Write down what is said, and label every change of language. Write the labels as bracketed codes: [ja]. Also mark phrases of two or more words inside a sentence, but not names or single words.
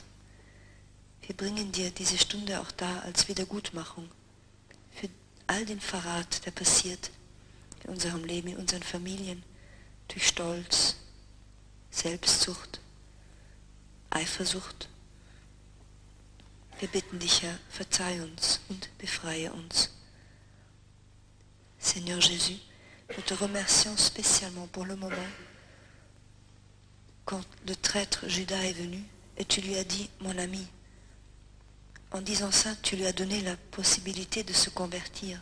[de] Wir bringen dir diese Stunde auch dar als Wiedergutmachung für all den Verrat, der passiert in unserem Leben, in unseren Familien, durch Stolz, Selbstsucht, Eifersucht. Wir bitten dich, Herr, verzeih uns und befreie uns. [fr] Seigneur Jésus, nous te remercions spécialement pour le moment quand le traître Judas est venu et tu lui as dit, mon ami. En disant ça, tu lui as donné la possibilité de se convertir.